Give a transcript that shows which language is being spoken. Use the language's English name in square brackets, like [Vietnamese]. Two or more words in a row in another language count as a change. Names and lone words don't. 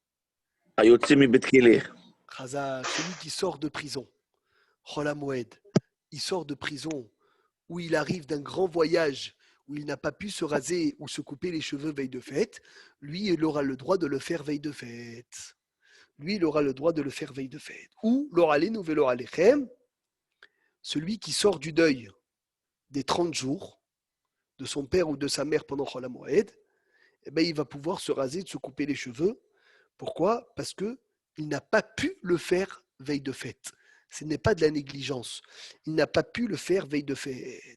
[French] Khazak, celui qui sort de prison, Halamoed, il sort de prison où il arrive d'un grand voyage, où il n'a pas pu se raser ou se couper les cheveux veille de fête, lui, il aura le droit de le faire veille de fête. Lui, il aura le droit de le faire veille de fête. Ou l'oralé velo alechem, celui qui sort du deuil des 30 jours de son père ou de sa mère pendant Chol HaMoed, eh ben, il va pouvoir se raser, de se couper les cheveux. Pourquoi? Parce que il n'a pas pu le faire veille de fête. Ce n'est pas de la négligence. Il n'a pas pu le faire veille de fête.